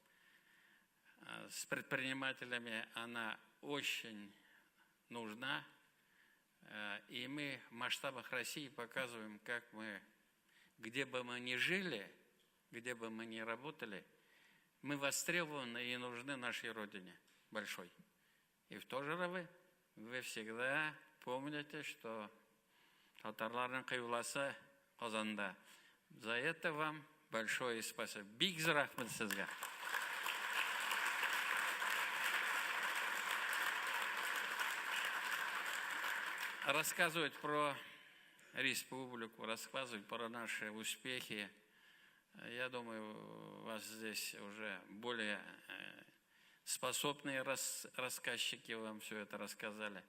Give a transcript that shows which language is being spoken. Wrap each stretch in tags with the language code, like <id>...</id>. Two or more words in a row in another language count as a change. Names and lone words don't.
<ru>с предпринимателями, она очень нужна, и мы в масштабах России показываем, как мы, где бы мы ни жили, где бы мы ни работали, мы востребованы и нужны нашей Родине большой. И в то же время вы всегда помните, что</ru> <tt>татарларның кыйбласы Казанда.</tt> <ru>За это вам большое спасибо.</ru> <tt>Бик рахмәт сезгә.</tt> <ru>Рассказывать про республику, рассказывать про наши успехи. Я думаю, у вас здесь уже более способные рассказчики вам все это рассказали.</ru>